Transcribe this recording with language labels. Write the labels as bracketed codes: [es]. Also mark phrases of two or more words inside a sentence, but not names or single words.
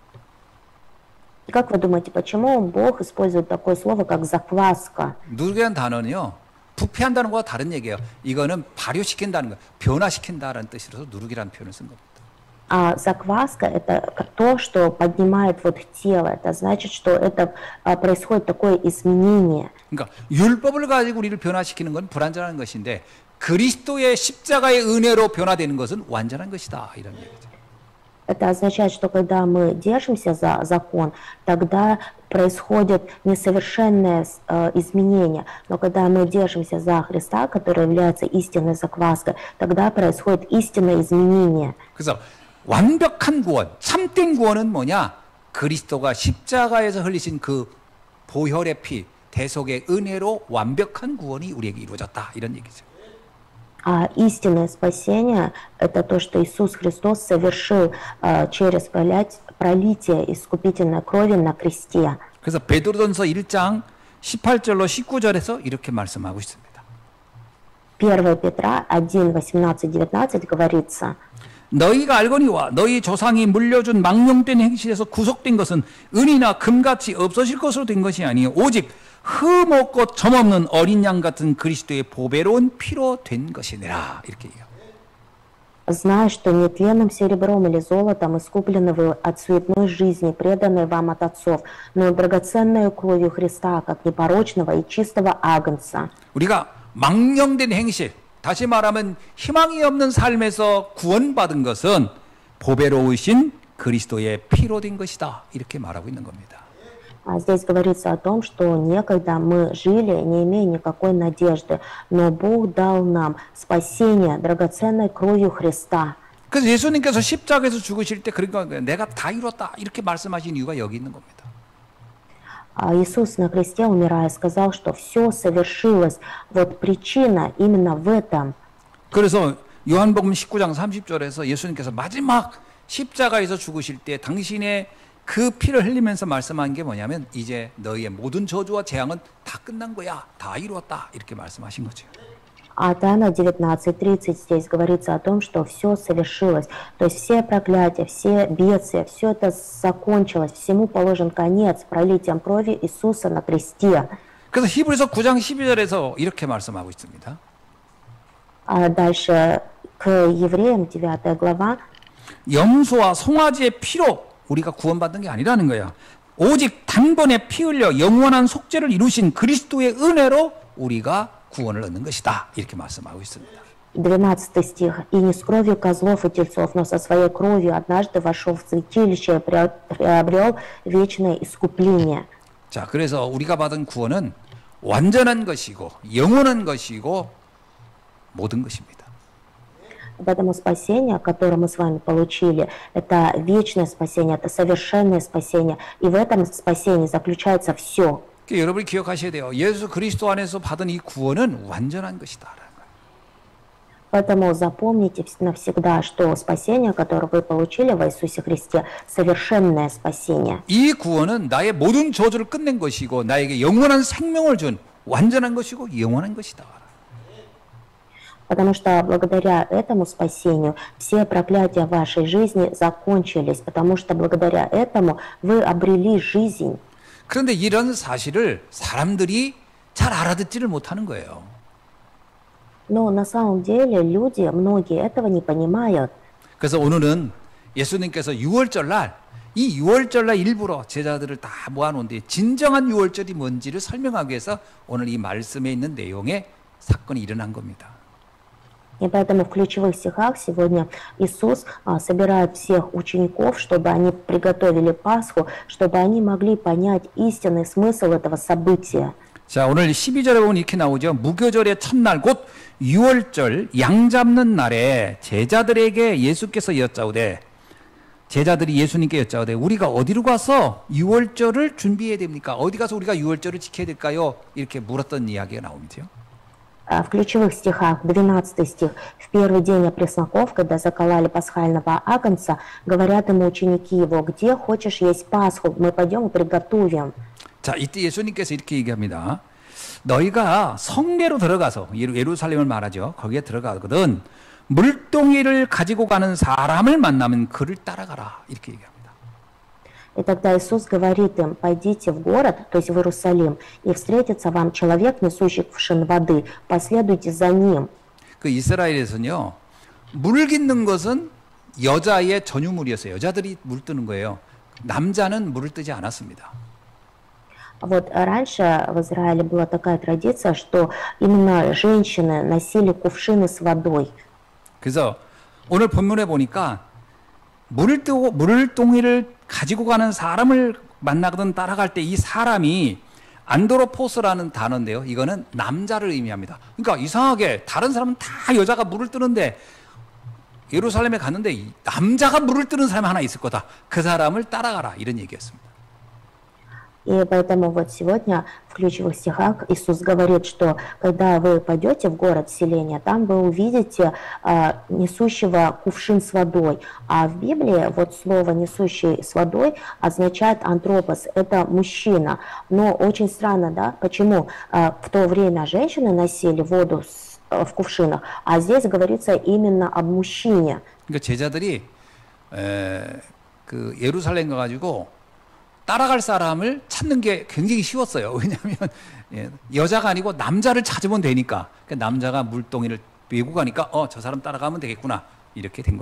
[ru] Как вы думаете, почему Бог использует такое слово, как закваска? [ko] 누룩이라는 단어는요, 부패한다는 것과 다른 얘기예요. 이거는 발효시킨다는 거, 변화시킨다라는 뜻으로서 누룩이라는 표현을 쓴 겁니다. [ru] А закваска – это то, что поднимает вот тело. Это значит, что это происходит такое изменение. [ko] 그러니까 율법을 가지고 우리를 변화시키는 건 불완전한 것인데 그리스도의 십자가의 은혜로 변화되는 것은 완전한 것이다 이런 얘기죠. [ru] Это означает, что когда мы держимся за закон, тогда происходит несовершенное изменение. Но когда мы держимся за Христа, который является истинной закваской, тогда происходит истинное изменение. [ko] 그래서 완벽한 구원, 참된 구원은 뭐냐? 그리스도가 십자가에서 흘리신 그 보혈의 피, 대속의 은혜로 완벽한 구원이 우리에게 이루어졌다 이런 얘기죠. [ru] А истинное спасение – это то, что Иисус Христос совершил через пролитие искупительной крови на кресте. [ko] 그래서 베드로전서 1장 18절로 19절에서 이렇게 말씀하고 있습니다. [ru] 1 Петра 1, 18-19 говорится: [ko] 너희가 알거니와 너희 조상이 물려준 망령된 행실에서 구속된 것은 은이나 금같이 없어질 것으로 된 것이 아니요 오직 흠없고 점없는 어린 양 같은 그리스도의 보배로운 피로 된 것이니라 이렇게 얘기해요. [ru] «Зная, что нетленным серебром или золотом искуплены вы от суетной жизни, преданной вам от отцов, но драгоценной кровью Христа, как непорочного и чистого агнца». [ko] 우리가 망령된 행실, 다시 말하면 희망이 없는 삶에서 구원받은 것은 보배로우신 그리스도의 피로 된 것이다. 이렇게 말하고 있는 겁니다. [ru] Здесь говорится о том, что некогда мы жили, не имея никакой надежды, но Бог дал нам спасение драгоценной кровью Христа. [ko] 그래서 예수님께서 십자가에서 죽으실 때 그러니까 내가 다 이뤘다 이렇게 말씀하신 이유가 여기 있는 겁니다. [ru] Иисус на кресте, умирая, сказал, что все совершилось. Вот причина именно в этом. [ko] 그래서 요한복음 19장 30절에서 예수님께서 마지막 십자가에서 죽으실 때 당신의 그 피를 흘리면서 말씀한 게 뭐냐면 이제 너희의 모든 저주와 재앙은 다 끝난 거야. 다 이루었다. 이렇게 말씀하신 거죠. [ru] А Иоанна 19:30 здесь говорится о том, что все совершилось. То есть все проклятия, все бедствия, все это закончилось. Всему положен конец пролитием крови Иисуса на кресте. [ko] 그래서 히브리서 9장 12절에서 이렇게 말씀하고 있습니다. [ru] А дальше к евреям 9 глава. [ko] 염소와 송아지의 피로 우리가 구원받는 게 아니라는 거야. 오직 단번에 피 흘려 영원한 속죄를 이루신 그리스도의 은혜로 우리가 구원을 얻는 것이다. 이렇게 말씀하고 있습니다. [ru] 12 стих. «И не с кровью козлов и тельцов, но со своей кровью однажды вошел в святилище и приобрел вечное искупление». [ko] 자, 그래서 우리가 받은 구원은 완전한 것이고 영원한 것이고 모든 것입니다. [ru] Поэтому спасение, которое мы с вами получили, это вечное спасение, это совершенное спасение. И в этом спасении заключается все. [ko] 여러분이 기억하셔야 돼요. 예수 그리스도 안에서 받은 이 구원은 완전한 것이다. [ru] Поэтому запомните навсегда, что спасение, которое вы получили в Иисусе Христе, совершенное спасение. [ko] 이 구원은 나의 모든 저주를 끝낸 것이고 나에게 영원한 생명을 준 완전한 것이고 영원한 것이다. [ru] Потому что благодаря этому спасению все проклятия вашей жизни закончились, потому что благодаря этому вы обрели жизнь. [ko] 그런데 이런 사실을 사람들이 잘 알아듣지를 못하는 거예요. [ru] Но на самом деле люди, многие этого не понимают. [ko] 그래서 오늘은 예수님께서 6월절 날, 이 6월절 날 일부러 제자들을 다 모아놓은데 진정한 6월절이 뭔지를 설명하기 위해서 오늘 이 말씀에 있는 내용의 사건이 일어난 겁니다. [ru] И поэтому в ключевых стихах сегодня Иисус собирает всех учеников, чтобы они приготовили Пасху, чтобы они могли понять истинный смысл этого события. [ko] 자, 오늘 12절에 보면 이렇게 나오죠. 무교절의 첫날 곧 6월절 양 잡는 날에 제자들에게 예수께서 여짜오되 제자들이 예수님께 여짜오되 우리가 어디로 가서 6월절을 준비해야 됩니까? 어디 가서 우리가 6월절을 지켜야 될까요? 이렇게 물었던 이야기가 나오죠. [ru] В ключевых стихах, 12 стих, в первый день опресноков, когда закололи пасхального агнца, говорят ему ученики его, где хочешь есть Пасху, мы пойдем и приготовим. [ko] 자, 이때 예수님께서 이렇게 얘기합니다. 너희가 성내로 들어가서 예루살렘을 말하죠. 거기에 들어가거든 물동이를 가지고 가는 사람을 만나면 그를 따라가라. 이렇게 얘기합니다. [ru] И тогда Иисус говорит им, пойдите в город, то есть в Иерусалим, и встретится вам человек, несущий кувшин воды, последуйте за ним. [ko] 그 이스라엘에서는요, 물 깃는 것은 여자의 전유물이었어요. 여자들이 물 뜨는 거예요. 남자는 물을 뜨지 않았습니다. [ru] Вот раньше в Израиле была такая традиция, что именно женщины носили кувшины с водой. [ko] 그래서 오늘 본문에 보니까 물동이를 가지고 가는 사람을 만나거든 따라갈 때 이 사람이 안드로포스라는 단어인데요. 이거는 남자를 의미합니다. 그러니까 이상하게 다른 사람은 다 여자가 물을 뜨는데 예루살렘에 갔는데 남자가 물을 뜨는 사람이 하나 있을 거다. 그 사람을 따라가라. 이런 얘기였습니다. [ru] И поэтому вот сегодня в ключевых стихах Иисус говорит, что когда вы пойдете в город селения, там вы увидите несущего кувшин с водой. А в Библии вот слово «несущий с водой» означает антропос, это мужчина. Но очень странно, да, почему в то время женщины носили воду в кувшинах, а здесь говорится именно об мужчине. [ko] 그러니까 제자들이 그 예루살렘 가가지고 따라갈 사람을 찾는 게 굉장히 쉬웠어요. 왜냐하면 여자가 아니고 남자를 찾으면 되니까. 그러니까 남자가 물동이를 메고 가니까 저 사람 따라가면 되겠구나.